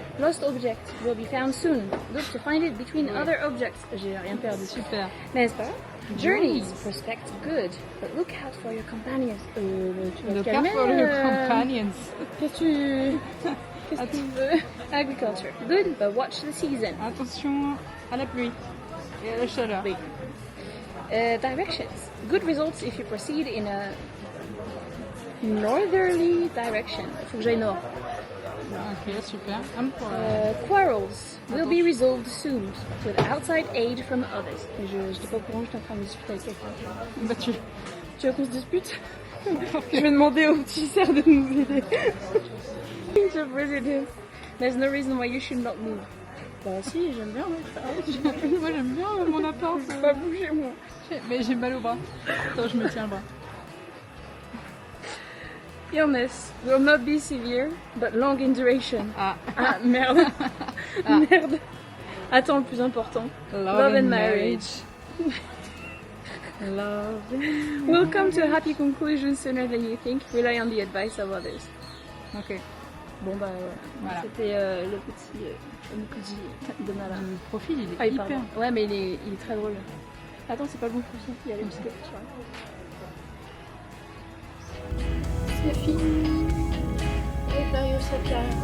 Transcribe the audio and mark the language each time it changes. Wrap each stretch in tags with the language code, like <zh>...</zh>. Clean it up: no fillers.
<en>Lost object will be found soon. Look to find it between other objects.</en> <fr>J'ai rien perdu. super. N'est-ce pas?</fr> <en>Journeys prospect good, but look out for your companions.</en> <fr>Tu vas te</fr> <en>Look out</en> <fr>calmer,</fr> <en>for your companions.</en> <fr>Qu'est-ce que tu veux? Agriculture.</fr> <en>Good, but watch the season.</en> <fr>Attention à la pluie et à la chaleur. Oui. Directions.</fr> <en>Good results if you proceed in a northerly direction.</en> <fr>Faut que j'aille nord. Ok, super.</fr> <en>Quarrels will be resolved soon with outside aid from others.</en> <fr>Et je n'étais pas au courant, j'étais en train de discuter avec quelqu'un. Bah, Tu veux qu'on se dispute? Je vais demander au petit cerf de nous aider. Je président.</fr> <en>There's no reason why you should not move.</en> <fr>Bah si, j'aime bien. moi j'aime bien mon appart. Je peux pas bouger moi. Mais j'ai mal au bras. Attends, je me tiens le bras.</fr> <en>Illness will not be severe, but long in duration. Ah,</en> <fr>Merde. Merde. Attends, le plus important.</fr> <en>Love and marriage. Love. We'll come to a happy conclusion sooner than you think. Rely on the advice of others. Ok.</en> <fr>Bon bah Voilà. c'était le petit Mukuji de Nala. Le profil il est Ah, il hyper. parle. Ouais, mais il est très drôle. Attends, c'est pas le bon profil. Il y a les petites questions. C'est fini. Et Dario Saka.</fr>